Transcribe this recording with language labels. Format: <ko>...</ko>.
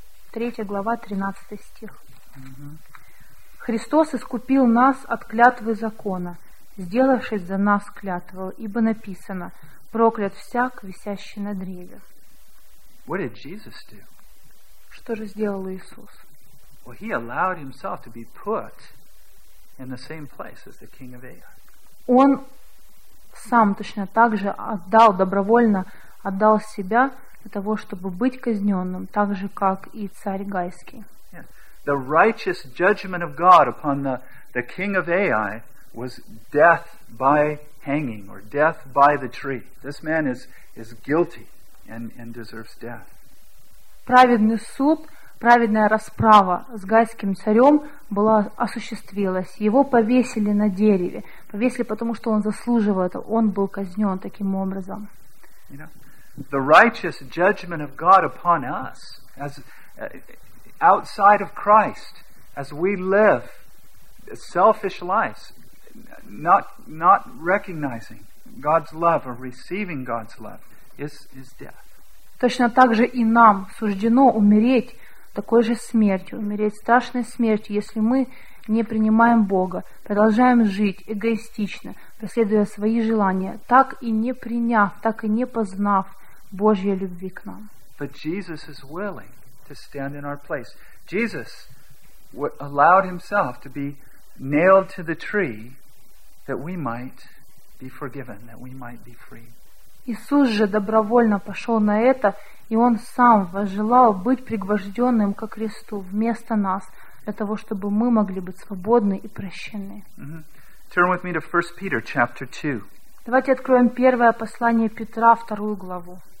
<ru>Третья глава, 13 стих. Христос искупил нас от клятвы закона, сделавшись за нас клятвою, ибо написано: проклят всяк, висящий на древе.</ru> <en>What did Jesus do?</en> <ru>Что же сделал Иисус?</ru> <en>Well, he allowed himself to be put in the same place as the king of Ai.</en> <ru>Он сам точно так же отдал, добровольно отдал себя для того, чтобы быть казненным, так же, как и царь Гайский.</ru> <en>Yeah. The righteous judgment of God upon the king of Ai was death by hanging or death by the tree. This man is guilty and deserves death.</en> <ru>Праведный суд, праведная расправа с гайским царем была осуществилась. Его повесили на дереве. Повесили, потому что он заслуживал этого. Он был казнен таким образом.</ru> <en>You know, the righteous judgment of God upon us as outside of Christ, as we live selfish lives, not recognizing God's love or receiving God's love is death.</en> <ru>Точно так же и нам суждено умереть такой же смертью, умереть страшной смертью, если мы не принимаем Бога, продолжаем жить эгоистично, преследуя свои желания, так и не приняв, так и не познав Божьей любви к нам.</ru> <en>But Jesus is willing to stand in our place. Jesus allowed himself to be nailed to the tree that we might be forgiven, that we might be free.</en> <ru>Иисус же добровольно пошел на это, и он сам возжелал быть пригвожденным ко кресту вместо нас, для того, чтобы мы могли быть свободны и прощены.</ru> <en>Mm-hmm. Turn with me to 1 Peter chapter 2.</en> <ru>Давайте откроем первое послание Петра, 2 главу.</ru>